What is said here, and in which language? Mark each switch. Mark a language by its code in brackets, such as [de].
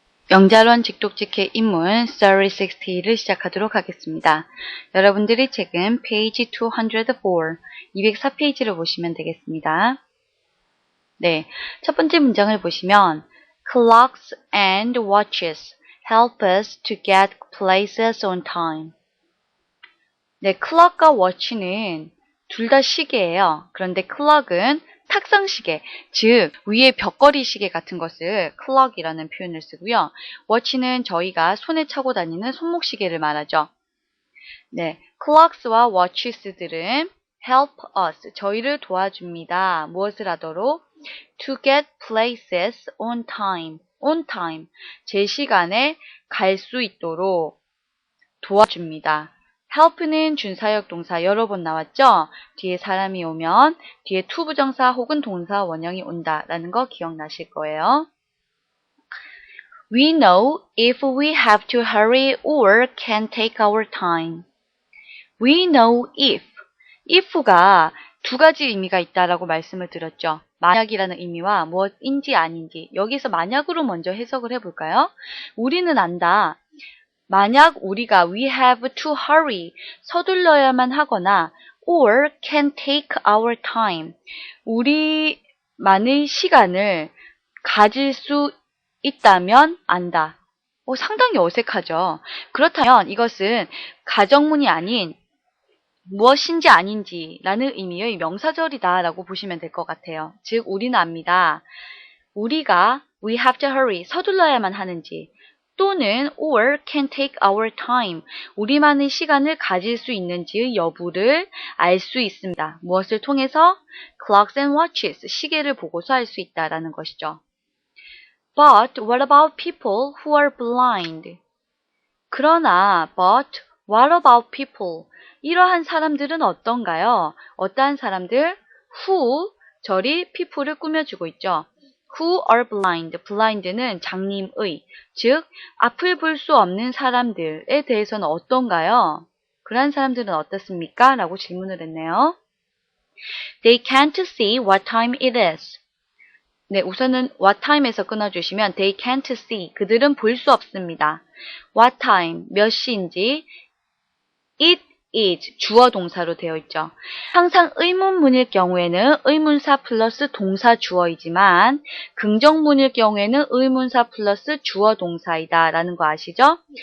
[ko] 영자론 직독직해 인문 Story 60를 시작하도록 하겠습니다. 여러분들의 책은 페이지 204, 204페이지를 보시면 되겠습니다. 네, 첫 번째 문장을 보시면 [en] Clocks and watches help us to get places on time. [ko] 네, clock과 watch는 둘 다 시계예요. 그런데 clock은 탁상시계, 즉 위에 벽걸이 시계 같은 것을 clock이라는 표현을 쓰고요. watch는 저희가 손에 차고 다니는 손목시계를 말하죠. 네, clocks와 watches들은 [en] help us, [ko] 저희를 도와줍니다. 무엇을 하도록? [en] To get places on time, on time, [ko] 제 시간에 갈 수 있도록 도와줍니다. help는 준사역 동사 여러 번 나왔죠? 뒤에 사람이 오면 뒤에 to 부정사 혹은 동사 원형이 온다라는 거 기억나실 거예요. [en] We know if we have to hurry or can take our time. We know if [ko] 가 두 가지 의미가 있다라고 말씀을 드렸죠. 만약이라는 의미와 무엇인지 아닌지. 여기서 만약으로 먼저 해석을 해볼까요? 우리는 안다. 만약 우리가 [en] we have to hurry, [ko] 서둘러야만 하거나 [en] or can take our time, [ko] 우리만의 시간을 가질 수 있다면 안다. 상당히 어색하죠. 그렇다면 이것은 가정문이 아닌 무엇인지 아닌지라는 의미의 명사절이다 라고 보시면 될 것 같아요. 즉 우리는 압니다. 우리가 [en] we have to hurry, [ko] 서둘러야만 하는지 또는 [en] or can take our time, [ko] 우리만의 시간을 가질 수 있는지의 여부를 알 수 있습니다. 무엇을 통해서? [en] Clocks and watches, [ko] 시계를 보고서 알 수 있다라는 것이죠. [en] But what about people who are blind? [ko] 그러나 [en] but what about people? [ko] 이러한 사람들은 어떤가요? 어떠한 사람들? who, 절이 people를 꾸며주고 있죠. [en] Who are blind? [ko] blind는 장님의, 즉 앞을 볼 수 없는 사람들에 대해서는 어떤가요? 그러한 사람들은 어떻습니까? 라고 질문을 했네요. [en] They can't see what time it is. [ko] 네, 우선은 what time에서 끊어주시면 [en] they can't see, [ko] 그들은 볼 수 없습니다. [en] What time, [ko] 몇 시인지. [en] It is, [ko] 주어 동사로 되어 있죠. 항상 의문문일 경우에는 의문사 플러스 동사 주어이지만 긍정문일 경우에는 의문사 플러스 주어 동사이다 라는 거 아시죠?